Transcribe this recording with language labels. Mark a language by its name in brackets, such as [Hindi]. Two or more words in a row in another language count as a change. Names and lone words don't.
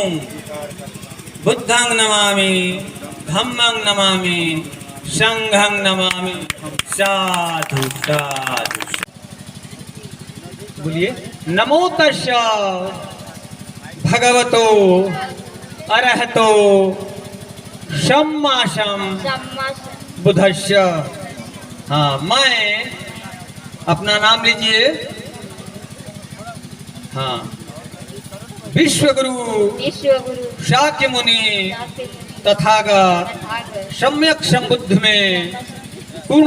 [Pali] बुद्धं नमामि, धम्मं नमामि, संघं नमामि। साधु साधु। बोलिए नमो तस्य भगवतो अरहतो सम्मा बुद्धस्य। [Hindi] हाँ, मैं अपना नाम लीजिए। हाँ, विश्वगुरु शाक्य मुनि तथागत सम्यक संबुद्ध में पूर्ण